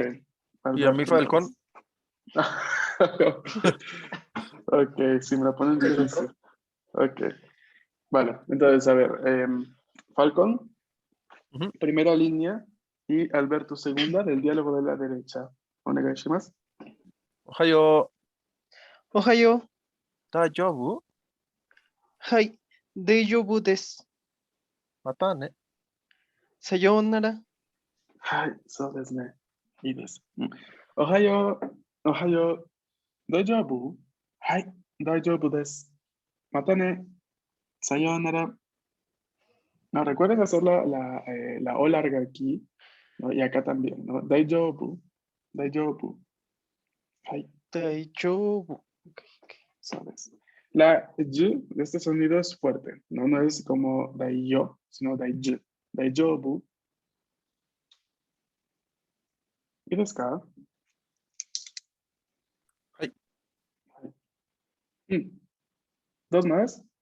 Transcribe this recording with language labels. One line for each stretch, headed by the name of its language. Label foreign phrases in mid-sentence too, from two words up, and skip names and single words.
Spanish: ¿Y a mí, Alberto, Falcón? entonces. Ok, si me la ponen difícil. Ok. Vale, entonces, a ver. Falcón, Ujú. primera línea, y Alberto, segunda, del diálogo de la derecha.
Japanese: Onegaishimasu. Ohayo. Ohayo. Daijoubu? Hai. 大丈夫です. またね. Sayonara. はい、そうですね。いいです。おはよう、おはよう。大丈夫？はい、大丈夫です。またね。さようなら。
Spanish: No, recuerden hacer la O larga aquí, ¿no? Y acá también, ¿no?
Japanese: 大丈夫、大丈夫. Hai, Daijoubu.
Spanish: Ok, ok. ¿sabes? La Y de este sonido es fuerte, ¿no? No es como daiyo, sino daiju.
Japanese: Daijoubu. ¿Y ですか? Hai.
Spanish: Dos más.